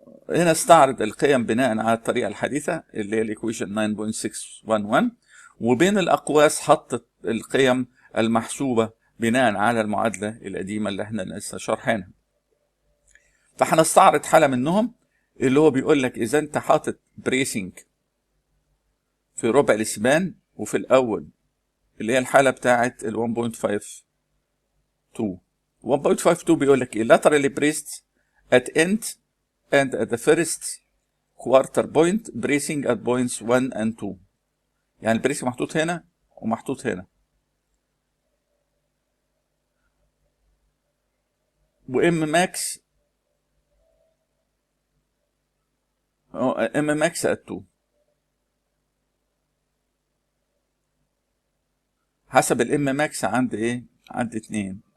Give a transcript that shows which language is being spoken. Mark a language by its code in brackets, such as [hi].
[ar] هنا استعرض القيم بناء على الطريقة الحديثة اللي هي الايكويشن 9.611، وبين الأقواس حطت القيم المحسوبة بناء على المعادلة القديمة اللي احنا لسه شارحينها. فهنستعرض حالة منهم اللي هو بيقول لك إذا أنت حاطط بريسنج في ربع الإسبان وفي الأول اللي هي الحالة بتاعة ال 1.52. [en] 1.52 [ar] بيقول لك إيه؟ [en] laterally braced at end and at the first quarter point bracing at points 1 and 2. [ar] يعني البريسنج محطوط هنا ومحطوط هنا، وام ماكس ام ماكس ات 2 حسب الام ماكس عند ايه؟ عند 2.